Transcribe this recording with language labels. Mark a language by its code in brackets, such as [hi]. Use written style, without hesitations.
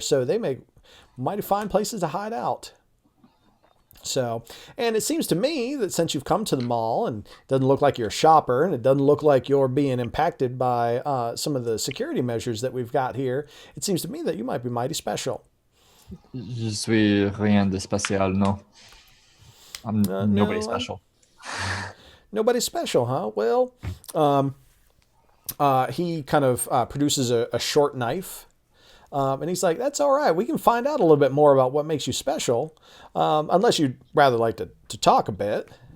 [en] So they make mighty fine places to hide out. So, and it seems to me that since you've come to the mall and it doesn't look like you're a shopper and it doesn't look like you're being impacted by some of the security measures that we've got here, it seems to me that you might be mighty special. [fr] Je suis rien de spécial, no. [en] I'm nobody special. Nobody special, huh? Well, he kind of produces a short knife. And he's like, that's all right. We can find out a little bit more about what makes you special. Unless you'd rather like to talk a bit.